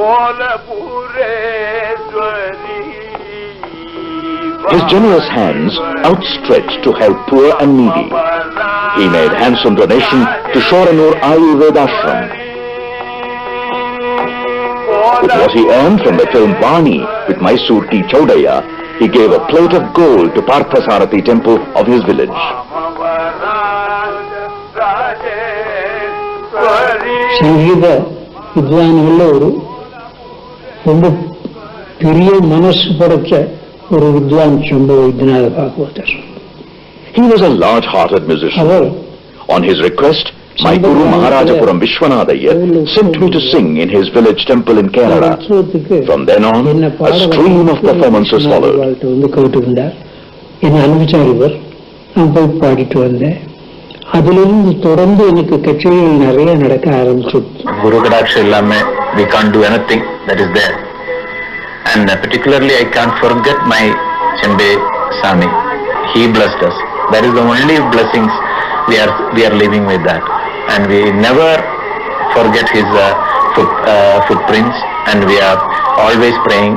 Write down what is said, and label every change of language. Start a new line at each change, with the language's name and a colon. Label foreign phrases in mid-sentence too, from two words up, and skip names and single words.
English: His generous hands outstretched to help poor and needy. He made handsome donation to Shoranur Ayurveda Ashram. With what he earned from the film Vani with Mysore T. Chaudhaya, he gave a plate of gold to Parthasarathi temple of his village.
Malayalam: സംഗീത വിദ്വാനുകളുടെ
Tamil: ரொம்ப பெரிய
Malayalam: മനസ്സ് പടച്ച ഒരു വിദ്വാൻ ചെമ്പൈ വൈദ്യനാഥ ഭാഗവതർ.
English: He was a large-hearted musician. On his request, my Guru Maharajapuram Vishwanatha sent me to sing in his village temple in Kerala. From then on, a stream of performances followed.
Tamil: வந்து கேட்டுக்கிட்டார், என்னை அனுப்பிச்சார் இவர். நான் போய் பாடிட்டு வந்தேன். அதிலிருந்து தொடர்ந்து எனக்கு கச்சேரிகள் நிறைய நடக்க ஆரம்பிச்சது. குரு கடாக்ஷ இல்லாமே
English: we can't do anything that is there. And particularly I can't forget my Chembai Sami. He blessed us. That is the only blessings we are living with that. And we never forget his footprints, and we are always praying.